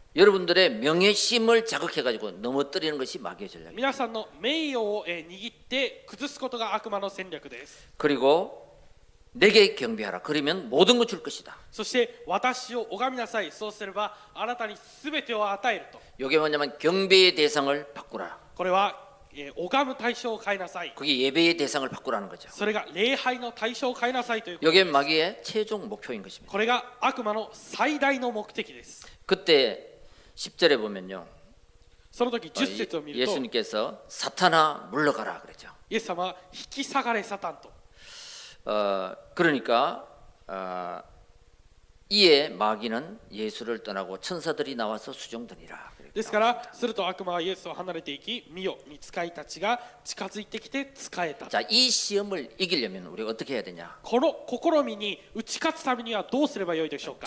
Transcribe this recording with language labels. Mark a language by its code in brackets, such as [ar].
[ko] 여러분들의 명예심을 자극해가지고 넘어뜨리는 것이 마귀의 전략입니다. [ja] 皆さんの名誉を握って崩すことが悪魔の戦略です。 [ko] 그리고 내게 경배하라. 그러면 모든 걸 줄 것이다. [ja] そして私を拝みなさい。そうすればあなたに全てを与えると。 [ko] 이게 뭐냐면 경배의 대상을 바꾸라. [ja] これは、拝む対象を変えなさい。 [ko] 그게 예배의 대상을 바꾸라는 거죠. [ja] それが礼拝の対象を変えなさいということ。 [ko] 이게 마귀의 최종 목표인 것입니다. [ja] これが悪魔の最大の目的です。 [ko] 그때 10절에 보면요. [ja] その時10節を見ると、 [ko] 예수님께서 사탄아 물러가라 그랬죠. [ja] イエス様は引き下がれサタンと。 [ko] 그러니까 이에 마귀는 예수를 떠나고 천사들이 나와서 수종드니라. [ja] ですからすると悪魔はイエスを離れていき、見よ御使いたちが近づいてきて仕えた。 [ko] 자, 이 시험을 이기려면 우리가 어떻게 해야 되냐? [ja] この試みに打ち勝つためにはどうすればよいでしょうか。